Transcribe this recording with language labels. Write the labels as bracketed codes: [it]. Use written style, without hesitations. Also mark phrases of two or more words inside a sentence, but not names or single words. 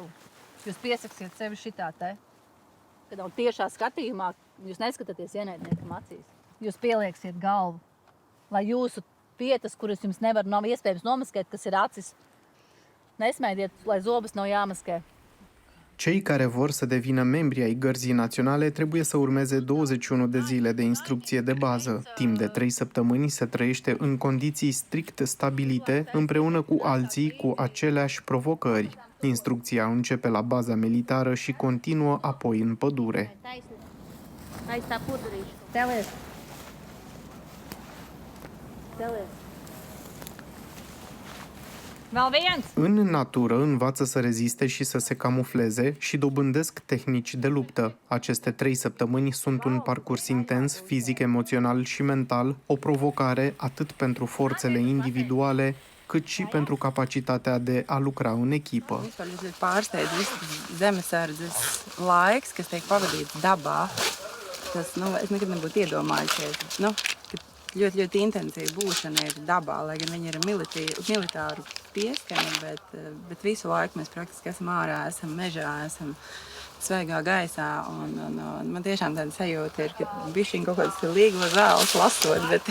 [lv] Jūs piesaksiet sevi šitā te, kad un tiešā skatījumā jūs neskatāties ienaidniekam acīs. Jūs pielieksiet galvu, lai jūsu vietas, kuras jums nav iespējams nomaskēt, kas ir acis, nesmējiet, lai zobus nav jāmaskē. [ro] Cei care vor să devină membri ai Gărzii Naționale trebuie să urmeze 21 de zile de instrucție de bază. Timp de 3 săptămâni se trăiește în condiții strict stabilite, împreună cu alții cu aceleași provocări. Instrucția începe la baza militară și continuă apoi în pădure. [lv] Aiz tā pudurīša. Celies. Celies. Vēl viens! [ro] În natură învață să reziste și să se camufleze și dobândesc tehnici de luptă. Aceste 3 săptămâni sunt un parcurs intens, fizic, emoțional și mental, o provocare atât pentru forțele individuale, cât și pentru capacitatea de a lucra în echipă. [lv] Vispār ļoti pārsteidz zemesardzes laiks, kas tiek pavadīts dabā. Tas, es nekad nebūtu iedomājusies, ka ļoti intensīva būšana ir dabā, lai gan viņi ir militāru pieskaņa, bet visu laiku mēs praktiski esam ārā, esam mežā, esam svaigā gaisā, un man tiešām tāda sajūta ir, ka bišķiņ kaut kāds līgo zāles lasot,